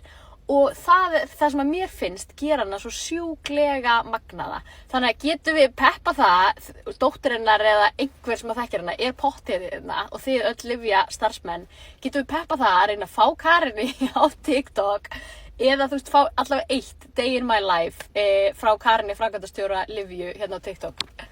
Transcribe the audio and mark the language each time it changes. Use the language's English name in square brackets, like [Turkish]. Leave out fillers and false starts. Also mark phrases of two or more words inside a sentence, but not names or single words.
[Icelandic] Og það sem að mér finnst gera hana svo sjúklega magnaða. Þannig að getum við peppa það, dóttir hennar eða einhver sem að þekkir hana pottið hérna og þið öll Livja starfsmenn, getum við peppa það að reyna að fá Karini á TikTok eða þú veist fá allavega eitt [English] day in my life [Icelandic] frá Karini framkvæmdastjóra Livju hérna á TikTok.